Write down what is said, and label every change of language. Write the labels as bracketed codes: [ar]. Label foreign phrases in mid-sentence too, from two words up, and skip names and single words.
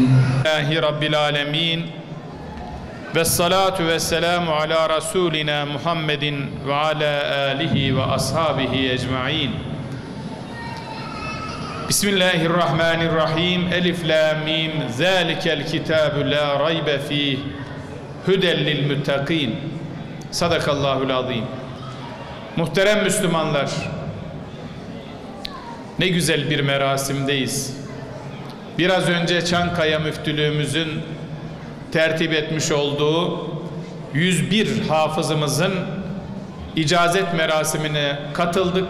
[ar] رب العالمين والصلاة والسلام على رسولنا محمد وعلى آله وأصحابه أجمعين. بسم الله الرحمن الرحيم. ألف لام ميم ذلك الكتاب لا ريب فيه هدى للمتقين. صدق الله العظيم. [tr] Muhterem Müslümanlar, ne güzel bir merasimdeyiz. Biraz önce Çankaya Müftülüğümüzün tertip etmiş olduğu 101 hafızımızın icazet merasimine katıldık.